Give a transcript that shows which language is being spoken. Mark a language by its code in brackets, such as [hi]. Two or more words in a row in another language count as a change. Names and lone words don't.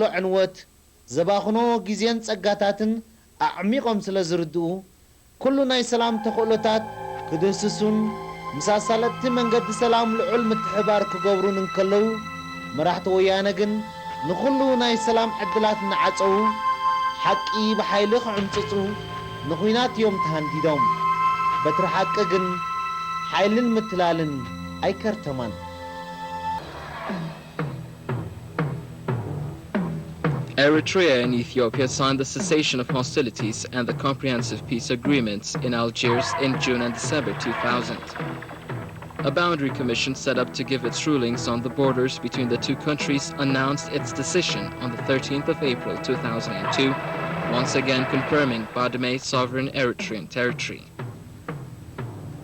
[ti] ዕንወት ዘባኽኖ ጊዜን ጸጋታትን ኣዕሚቖም ስለ ዝርድኡ ኩሉ ናይ ሰላም ተኽእሎታት ክድህስሱን ምሳሳለጥቲ መንገዲ ሰላም ልዑል ምትሕባር ክገብሩን እንከለዉ መራሕቲ ወያነ ግን ንኩሉ ናይ ሰላም ዕድላት እናዓፀው ሓቂ ብሓይሊ ክዕምፅፁ ንኩናት እዮም ተሃንዲዶም። በትሪ ሓቂ ግን ሓይልን ምትላልን ኣይከርተማን። [en] Eritrea and Ethiopia signed the cessation of hostilities and the comprehensive peace agreements in Algiers in June and December 2000. A boundary commission set up to give its rulings on the borders between the two countries announced its decision on the 13th of April 2002, once again confirming Badme's sovereign Eritrean territory.